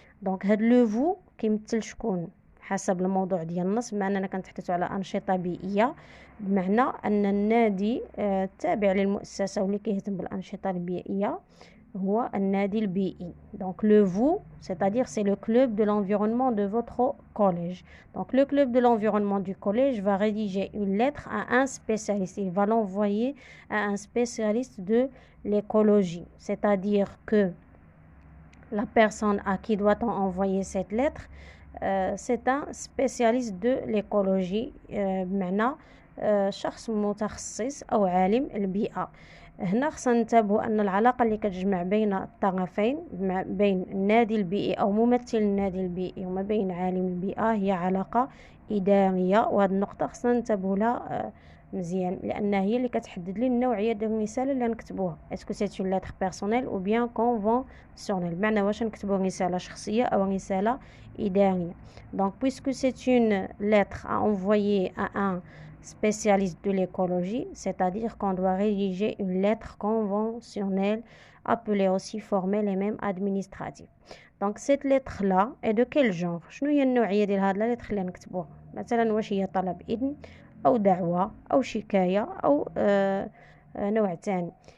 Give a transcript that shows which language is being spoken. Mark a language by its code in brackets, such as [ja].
[ar] Donc, هاد لو فو كيمثل شكون حسب الموضوع ديال النص. بمعنى أننا كنتحدثوا على أنشطة بيئية، بمعنى أن النادي تابع للمؤسسة واللي كيهتم بالأنشطة البيئية هو النادي البيئي. [fr] Donc le vous, c'est-à-dire c'est le club de l'environnement de votre collège. Donc le club de l'environnement du collège va rédiger une lettre à un spécialiste. Il va l'envoyer à un spécialiste de l'écologie. C'est-à-dire que la personne à qui doit-on envoyer cette lettre, c'est un spécialiste de l'écologie. [ar] بمعنى شخص متخصص أو عالم البيئة. هنا خصنا ننتبهوا أن العلاقة اللي كتجمع بين الطرفين بين النادي البيئي أو ممثل النادي البيئي وما بين عالم البيئة هي علاقة إدارية، وهذه النقطة خصنا ننتبهوا لها مزيان لأن هي اللي كتحدد لي النوعية ديال الرسالة اللي نكتبوها. [fr] اسكو سي اون لتر بيرسونيل او بيان كونفونسيونيل، [ar] بمعنى واش نكتبوا رسالة شخصية أو رسالة إدارية. [fr] Donc puisque c'est une lettre à envoyer à un spécialiste de l'écologie, c'est-à-dire qu'on doit rédiger une lettre conventionnelle appelée aussi formelle et même administrative. Donc cette lettre là est de quel genre؟ [ar] شنو هي النوعية ديال هاد لا lettre اللي نكتبوها؟ مثلا واش هي طلب إذن أو دعوة أو شكاية أو نوع تاني.